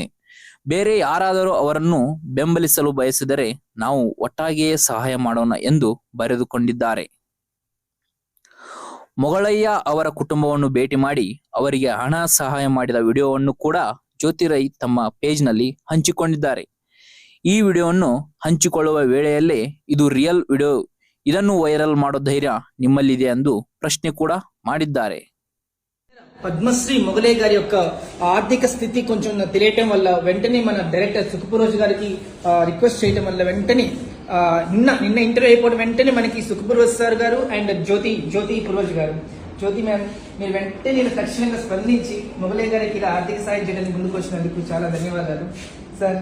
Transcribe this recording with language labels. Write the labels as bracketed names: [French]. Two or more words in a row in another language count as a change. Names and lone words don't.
[Kannada] ಬೇರೆ ಯಾರಾದರೂ ಅವರನ್ನು ಬೆಂಬಲಿಸಲು ಬಯಸಿದರೆ ನಾವು ಒಟ್ಟಾಗಿಯೇ ಸಹಾಯ ಮಾಡೋಣ ಎಂದು ಬರೆದುಕೊಂಡಿದ್ದಾರೆ. ಮೊಗಳಯ್ಯ ಅವರ ಕುಟುಂಬವನ್ನು ಭೇಟಿ ಮಾಡಿ ಅವರಿಗೆ ಹಣ ಸಹಾಯ ಮಾಡಿದ ವಿಡಿಯೋವನ್ನು ಕೂಡ ಜ್ಯೋತಿ ರೈ ತಮ್ಮ ಪೇಜ್ನಲ್ಲಿ ಹಂಚಿಕೊಂಡಿದ್ದಾರೆ. ಈ ವಿಡಿಯೋವನ್ನು ಹಂಚಿಕೊಳ್ಳುವ ವೇಳೆಯಲ್ಲೇ ಇದು [English] real video, [Kannada] ಇದನ್ನು ವೈರಲ್ ಮಾಡೋ ಧೈರ್ಯ ನಿಮ್ಮಲ್ಲಿದೆ ಎಂದು ಪ್ರಶ್ನೆ ಕೂಡ ಮಾಡಿದ್ದಾರೆ. [Telugu] పద్మశ్రీ మొగలయ్య గారి యొక్క ఆర్థిక స్థితి కొంచెం తెలియటం వల్ల వెంటనే మన డైరెక్టర్ సుఖపురోజు గారికి రిక్వెస్ట్ చేయడం వల్ల వెంటనే నిన్న ఇంటర్వ్యూ అయిపోవడం వెంటనే మనకి సుఖపురోజు సార్ గారు అండ్ జ్యోతి పురోజ్ గారు, జ్యోతి మ్యామ్, మీరు వెంటనే నేను తక్షణంగా స్పందించి మొగలయ్య గారికి ఇలా ఆర్థిక సాయం చేయడానికి ముందుకు వచ్చినందుకు చాలా ధన్యవాదాలు సార్.